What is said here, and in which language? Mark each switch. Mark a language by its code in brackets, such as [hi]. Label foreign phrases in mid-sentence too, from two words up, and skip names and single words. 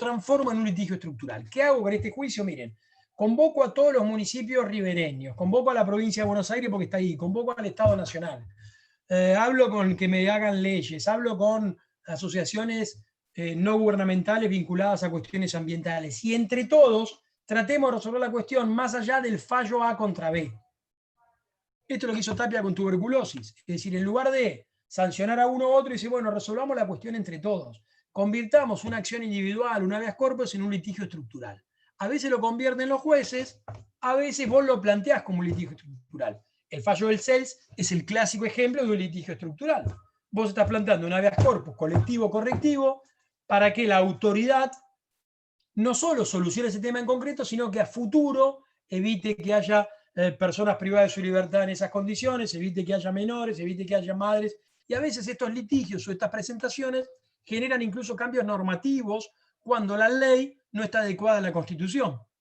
[es] Por lo tanto, lo transformo en un litigio estructural. ¿Qué hago con este juicio? Miren, convoco a todos los municipios ribereños, convoco a la provincia de Buenos Aires porque está ahí, convoco al Estado Nacional, hablo con que me hagan leyes, hablo con asociaciones no gubernamentales vinculadas a cuestiones ambientales, y entre todos tratemos de resolver la cuestión más allá del fallo A contra B. Esto es lo que hizo Tapia con tuberculosis, es decir, en lugar de sancionar a uno u otro, dice, bueno, resolvamos la cuestión entre todos, convirtamos una acción individual, un habeas corpus, en un litigio estructural. A veces lo convierten los jueces, a veces vos lo planteás como un litigio estructural. El fallo del CELS es el clásico ejemplo de un litigio estructural. Vos estás planteando un habeas corpus colectivo-correctivo para que la autoridad no solo solucione ese tema en concreto, sino que a futuro evite que haya personas privadas de su libertad en esas condiciones, evite que haya menores, evite que haya madres. Y a veces estos litigios o estas presentaciones generan incluso cambios normativos cuando la ley no está adecuada a la Constitución.